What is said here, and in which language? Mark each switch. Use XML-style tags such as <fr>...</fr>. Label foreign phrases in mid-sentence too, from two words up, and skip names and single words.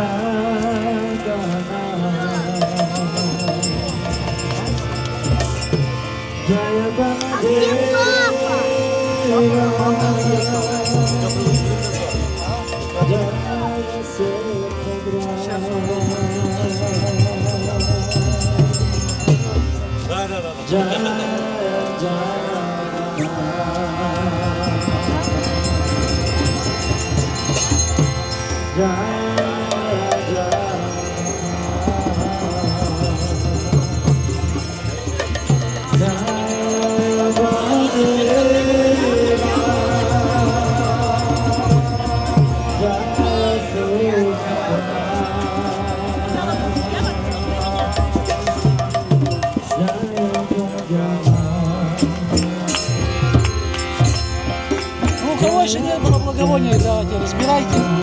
<sa>Jagannath, Jaya Baladeva, Jaya Subhadra, Jaya Jagannath, Jaya</sa> <ru>Ну, у кого еще не было благовония, давайте, разбирайте.</ru>